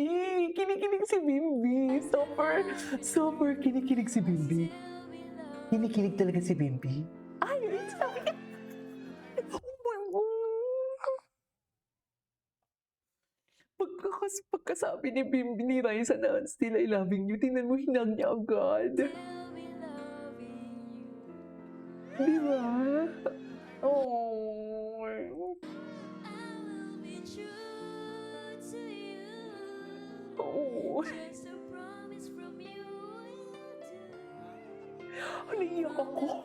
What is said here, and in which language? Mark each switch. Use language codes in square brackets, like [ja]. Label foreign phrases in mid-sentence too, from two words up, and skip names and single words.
[tl] Kinikilig si Bimbi. Super, super kinikilig si Bimbi. Kinikilig talaga si Bimbi. Ay, sabi niya. [en] Oh my God. [tl] Pagkasabi ni Bimbi ni Raisa na [en] still I loving you, [tl] tingnan mo hinag niya agad. Di ba? Oh. Oh. Naiiyak ako.